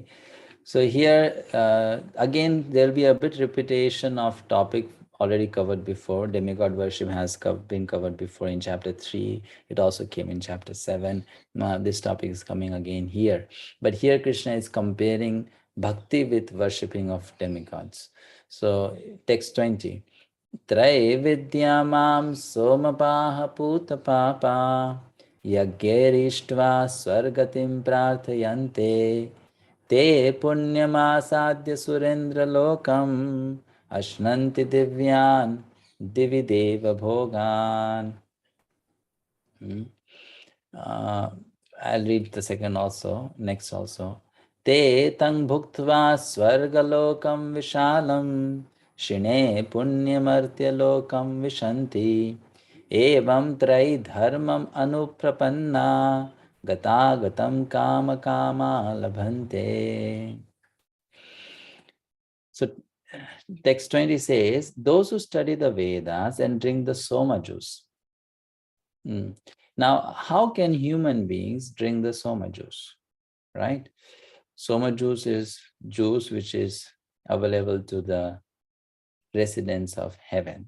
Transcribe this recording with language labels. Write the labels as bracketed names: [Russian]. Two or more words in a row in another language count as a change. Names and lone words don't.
[English] So here, again, there'll be a bit repetition of topic already covered before. Demigod worship has been covered before in chapter 3. It also came in chapter 7. This topic is coming again here. But here Krishna is comparing bhakti with worshipping of demigods. So text 20. [Sanskrit] त्रैविद्यामां सोमपाः पूतपापा यज्ञैरिष्ट्वा स्वर्गतिं प्रार्थयन्ते ते पुण्यमासाद्य सुरेन्द्र लोकम् अश्नन्ति दिव्यान् दिविदेव भोगान्. [English] I'll read the second also, next also. [Sanskrit] ते तं भुक्त्वा स्वर्गलोकं विशालं क्षीणे पुण्यमर्त्य लोकं विशन्ति एवं त्रै धर्मम् अनुप्रपन्ना गतागतं काम कामा लभन्ते. [English] So text 20 says, those who study the Vedas and drink the Soma juice. Now, how can human beings drink the Soma juice, right? Soma juice is juice which is available to the residents of heaven.